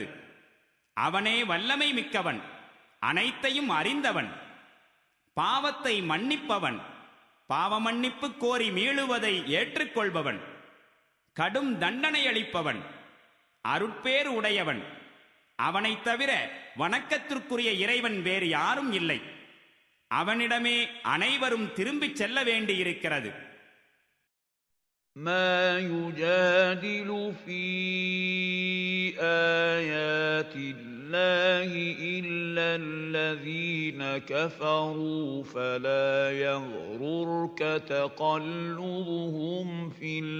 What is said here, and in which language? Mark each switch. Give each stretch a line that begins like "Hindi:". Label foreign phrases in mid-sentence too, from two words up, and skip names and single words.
Tamil: அவனே வல்லமை மிக்கவன், அனைத்தையும் அறிந்தவன், பாவத்தை மன்னிப்பவன், பாவ மன்னிப்பு கோரி மீளுவதை ஏற்றுக்கொள்பவன், கடும் தண்டனை அளிப்பவன், அருட்பேறு உடையவன். அவனைத் தவிர வணக்கத்திற்குரிய இறைவன் வேறு யாரும் இல்லை. அவனிடமே அனைவரும் திரும்பிச் செல்ல வேண்டியிருக்கிறது.
Arabic: ما يجادل في آيات الله إلا الذين كفروا فلا يغررك تقلبهم في